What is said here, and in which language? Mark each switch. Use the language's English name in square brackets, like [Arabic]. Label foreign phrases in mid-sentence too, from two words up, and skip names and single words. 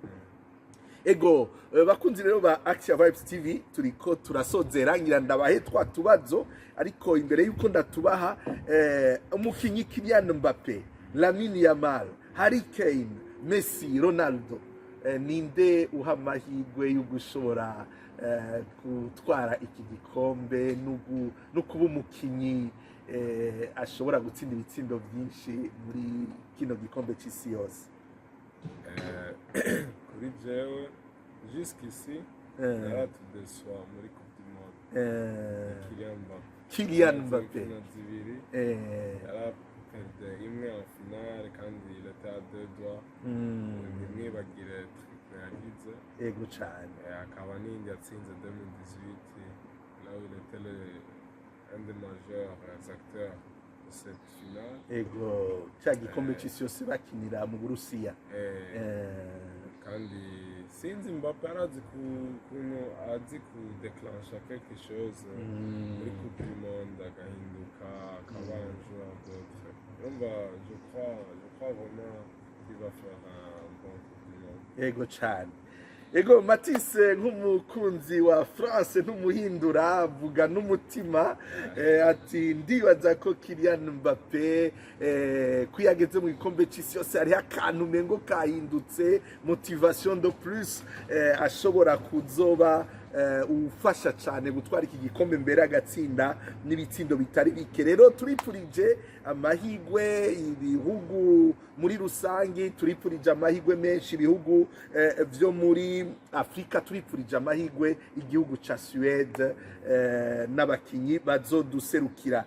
[Rundi] Ego bakunzi rero ba Action Vibes TV turiko turasozera ngira ndabahe twatubazo ariko imbere yuko ndatubaha umukinyi Kylian Mbappé, Lamine Yamal, Harry Kane, Messi, Ronaldo, ninde uha amahirwe yo gushobora gutwara iki gikombe no kuba umukinyi ashobora gutsinda ibitsindo byinshi muri kino gikombe cy'isi yose? Kuri jewe jusqu'ici naratudeswa muri [French] Coupe du Monde. [Rundi] Kylian Mbappé zibiri yaraperde imwe [French] en finale [Rundi] kandi [French] il était à deux doigts [Rundi] imwe bagire triple yagize ego cyane, akaba n'indi yatsinze 2018 [French] là où il était un des majeurs acteurs de cette finale. [Rundi] Ego cya gikombe cy'isi yose bakinira mu Burusiya. Kandi sinzi Mbappé arazi kuntu azi kudeclencha [French] quelque chose [Rundi] muri Coupe du Monde agahinduka akaba [French] un joueur d'autre. Je crois vraiment qu'il va faire un bon Coupe du Monde. [Rundi] Ego cyane. Ego Matisse nk'umukunzi wa France ntumuhindura avuga n'umutima ati ndibaza ko Kylian Mbappé kwiyageze mu gikombe cy'isi yose hari akantu mengo kahindutse, [French] motivation de plus, [Rundi] ashobora kuzoba ufasha cyane gutwara iki gikombe mbere agatsinda n'ibitsindo bitari bike. Rero turipurije amahigwe ibihugu muri rusangi, turipurije amahigwe menshi ibihugu byo muri Afrika, turipurije amahigwe igihugu ca Suède n'abakinyi bazoduserukira.